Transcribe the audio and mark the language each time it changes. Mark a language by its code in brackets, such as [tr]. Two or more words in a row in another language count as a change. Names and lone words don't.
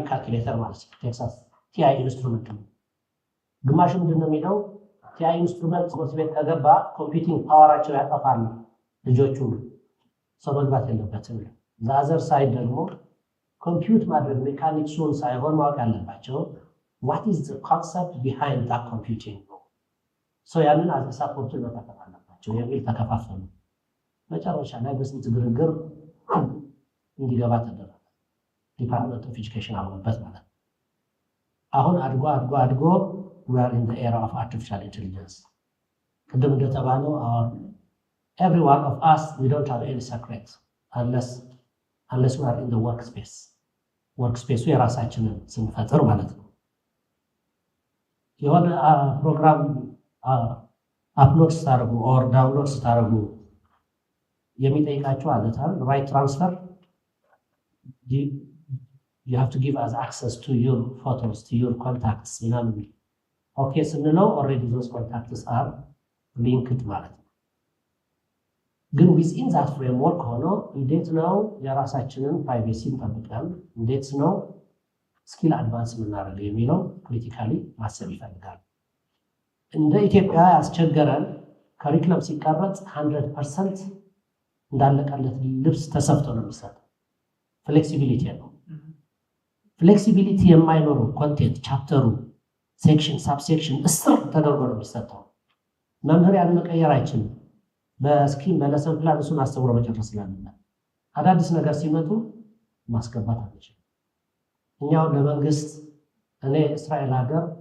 [am] ካልኩሌተር ማለት ነው ቴክሳስ ቲአይ ኢንስትሩመንት ነው። ግማሹ ምንድን ነው የሚለው ቲአይ ኢንስትሩመንት ትምህርት ቤት ከገባ ኮምፒውቲንግ ፓወራቸው ያጠፋል፣ ልጆቹ ሰው መግባት የለበትም። [en] the other side [am] ደግሞ ኮምፒውት ማድረግ ሜካኒክሱን ሳይሆን ማወቅ ያለባቸው [en] what is the concept behind that computing [am] ነው። ሰው ያንን አዘ ሳፖርቱን መጠቀም አለባቸው የሚል ተከፋፈሉ። መጨረሻ ላይ በስንት ግርግር እንዲገባ ተደረገ። ዲፓርትመንት ኦፍ ኤጁኬሽን አምኖበት ማለት ነው። አሁን አድጎ [en] we are in the era of artificial intelligence። [am] ቅድም እንደተባለው [en] every one of us we don't have any secret unless we are in the workspace [am] የራሳችንን ስንፈጥር ማለት ነው። የሆነ ፕሮግራም አፕሎድ ስታደርጉ ኦር ዳውንሎድ ስታደርጉ የሚጠይቃቸው አለ ታል ራይት ትራንስፈር [en] you have to give us access to your photos to your contacts [am] ምናምን ኦኬ ስንለው ኦልሬዲ [en] those contacts are linked [am] ማለት ነው። ግን [en] within that framework [am] ሆኖ እንዴት ነው የራሳችንን ፕራይቬሲ እንጠብቃለን፣ እንዴት ነው [en] skill advance [am] የምናደርገው የሚለው ክሪቲካሊ ማሰብ ይፈልጋል። እንደ ኢትዮጵያ ያስቸገረን ካሪኩለም ሲቀረጽ 100% እንዳለቀለት ልብስ ተሰፍቶ ነው የሚሰጠው። ፍሌክሲቢሊቲ ነው። ፍሌክሲቢሊቲ የማይኖረው ኮንቴንት ቻፕተሩ፣ ሴክሽን፣ ሳብሴክሽን እስር ተደርጎ ነው የሚሰጠው። መምህር ያን መቀየር አይችልም። በስኪም በለሰን ፕላን እሱን አስተምሮ መጨረስ ስላለበት አዳዲስ ነገር ሲመጡ ማስገባት አንችልም። እኛው ለመንግስት እኔ እስራኤል ሀገር